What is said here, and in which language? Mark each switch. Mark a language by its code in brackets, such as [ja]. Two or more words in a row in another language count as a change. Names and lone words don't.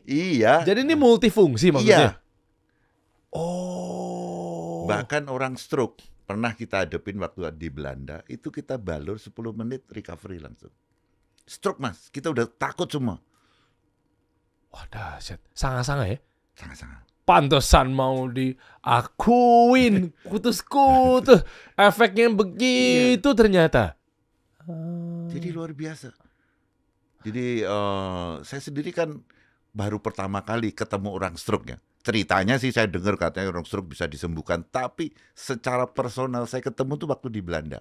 [id] Iya. Jadi ini multifungsi maksudnya? Iya. Oh. Bahkan orang stroke pernah kita hadapin waktu di Belanda, itu kita balur 10 menit recovery langsung. Stroke Mas, kita udah takut semua. Wah dahsyat. Sanga-sanga ya? Sanga-sanga. Pantesan mau diakuin kutus-kutus. Efeknya begitu ternyata. Jadi luar biasa. Jadi saya sendiri kan baru pertama kali ketemu orang stroke ya. Ceritanya sih saya dengar katanya orang stroke bisa disembuhkan, tapi secara personal saya ketemu tuh waktu di Belanda.